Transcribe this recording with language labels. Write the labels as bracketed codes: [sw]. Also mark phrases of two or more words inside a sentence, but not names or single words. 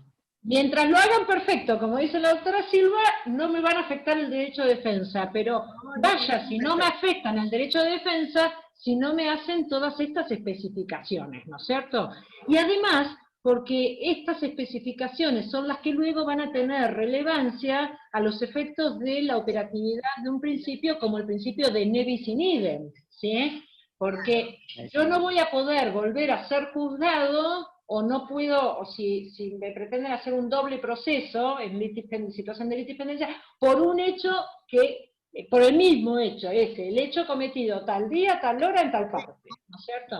[es] Mientras lo hagan perfecto, como dice la doctora Silva, no me van a afectar el derecho de defensa, pero vaya, si no me afectan el derecho de defensa, si no me hacen todas estas especificaciones, ¿no es cierto? Y además, porque estas especificaciones son las que luego van a tener relevancia a los efectos de la operatividad de un principio como el principio de [la] ne bis in idem, [es] ¿sí? Porque yo no voy a poder volver a ser juzgado, o no puedo, o si me pretenden hacer un doble proceso en situación de litipendencia, por un hecho que, por el mismo hecho, el hecho cometido tal día, tal hora, en tal parte, ¿no es cierto?